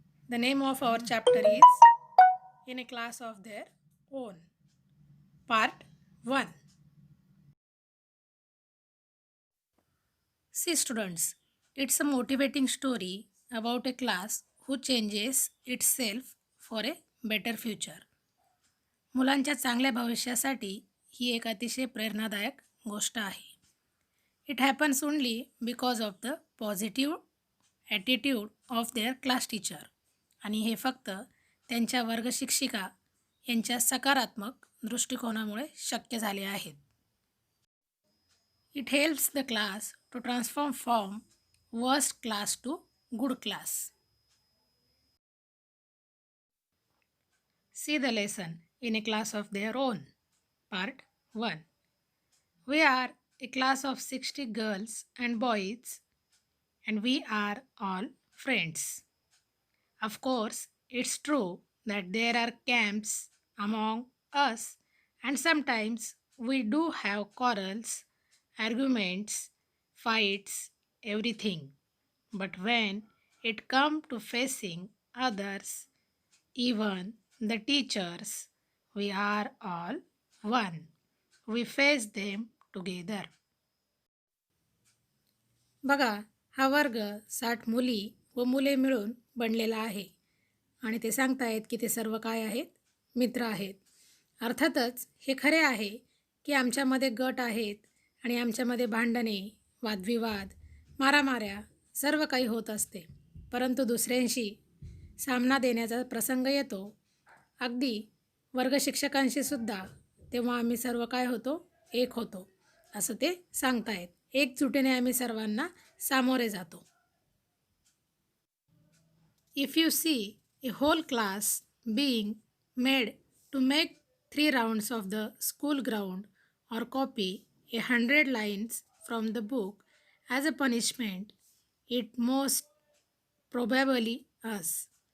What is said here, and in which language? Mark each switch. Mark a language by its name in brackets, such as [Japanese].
[English] The name of our chapter is In a Class of Their Own, Part 1. See students, it's a motivating story about a class who changes itself for a better future. [Marathi] मुलांच्या चांगल्या भविष्यासाठी ही एक अतिशय प्रेरणादायक गोष्ट आहे. [English] It happens only because of the positive attitude of their class teacher. [Marathi] आणि हे फक्त त्यांच्या वर्गशिक्षिका यांच्या सकारात्मक दृष्टिकोनामुळे शक्य झाले आहेत. [English] It helps the class to transform from worst class to good class. See the lesson in a class of their own. Part 1. We are a class of 60 girls and boys, and we are all friends. Of course, it's true that there are camps among us, and sometimes we do have quarrels, arguments, fights, everything. But when it comes to facing others, even the teachers, we are all one. We face them together. [Marathi] बघा, हा वर्ग 60 मुली व मुले मिळून बनलेला आहे आणि ते सांगतायत की ते सर्व काय आहेत? मित्र आहेत. अर्थातच हे खरे आहे की आमच्यामध्ये गट आहेत आणि आमच्यामध्ये भांडणे, वादविवाद, मारामाऱ्या सर्व काही होत असते. परंतु दुसऱ्यांशी सामना देण्याचा प्रसंग येतो, अगदी वर्गशिक्षकांशी सुद्धा, तेव्हा आम्ही सर्व काय होतो? एक होतो असं ते सांगतायत. एकजुटीने आम्ही सर्वांना सामोरे जातो. [English] If you see a whole class being made to make 3 rounds of the school ground or copy 100 lines from the book as a punishment, it most probably us.